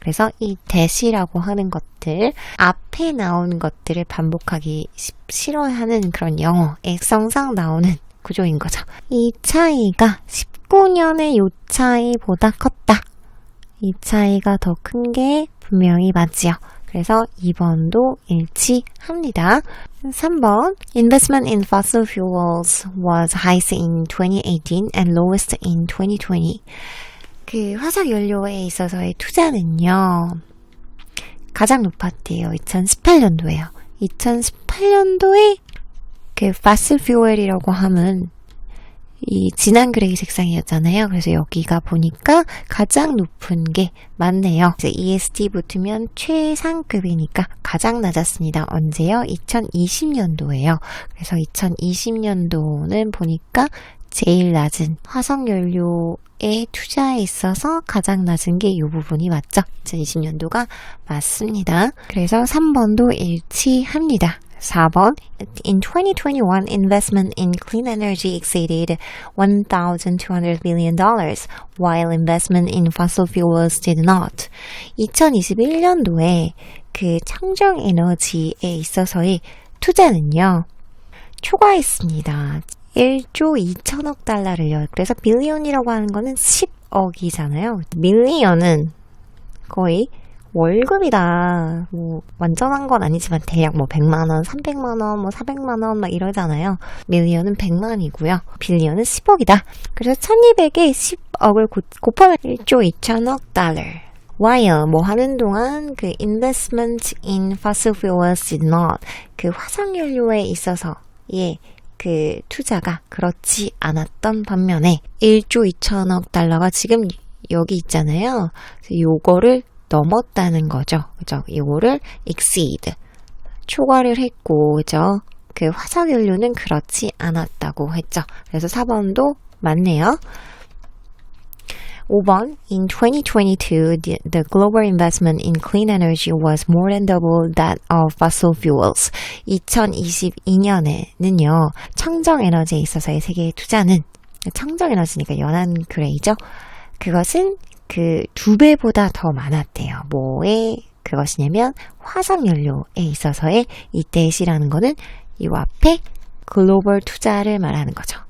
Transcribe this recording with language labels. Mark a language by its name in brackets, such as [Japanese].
[Korean] 그래서 이 대시라고 하는 것들, 앞에 나온 것들을 반복하기 싫어하는 그런 영어, 액성상 나오는 구조인 거죠. 이 차이가 19년의 요 차이보다 컸다. 이 차이가 더 큰 게 분명히 맞지요. 그래서 2번도 일치합니다. 3번 [English] Investment in fossil fuels was highest in 2018 and lowest in 2020. [Korean] 그 화석연료에 있어서의 투자는요, 가장 높았대요. 2018년도에요. 2018년도에 그 fossil fuel이라고 하면 이 진한 그레이 색상이었잖아요. 그래서 여기가 보니까 가장 높은 게 맞네요. 이제 EST 붙으면 최상급이니까 가장 낮았습니다. 언제요? 2020년도예요. 그래서 2020년도는 보니까 제일 낮은 화석연료에 투자에 있어서 가장 낮은 게 이 부분이 맞죠? 2020년도가 맞습니다. 그래서 3번도 일치합니다. 4번 [English] In 2021, investment in clean energy exceeded $1,200 billion, while investment in fossil fuels did not. [Korean] 2021년도에 그 청정 에너지에 있어서의 투자는요, 초과했습니다. 1조 2천억 달러를요. 그래서 빌리언이라고 하는 거는 10억이잖아요. 밀리언은 거의 월급이다. 뭐 완전한 건 아니지만 대략 뭐 100만원, 300만원, 뭐 400만원 막 이러잖아요. 밀리언은 100만이고요. 빌리언은 10억이다. 그래서 1200에 10억을 곱하면 1조 2천억 달러. while 뭐 하는 동안 그 [English] investment in fossil fuels did not [Korean] 그 화석연료에 있어서 그 투자가 그렇지 않았던 반면에 1조 2천억 달러가 지금 여기 있잖아요. 요거를 넘었다는 거죠. 그죠? 요거를 exceed 초과를 했고, 그죠? 그 화석연료는 그렇지 않았다고 했죠. 그래서 4번도 맞네요. 5번 [English] In 2022, the global investment in clean energy was more than double that of fossil fuels. [Korean] 2022년에는요. 청정에너지에 있어서의 세계의 투자는 청정에너지니까 연한 그레이죠. 그것은 그 2배보다 더 많았대요. 뭐에 그것이냐면 화석연료에 있어서의 이때의 시라는 거는 이 앞에 글로벌 투자를 말하는 거죠.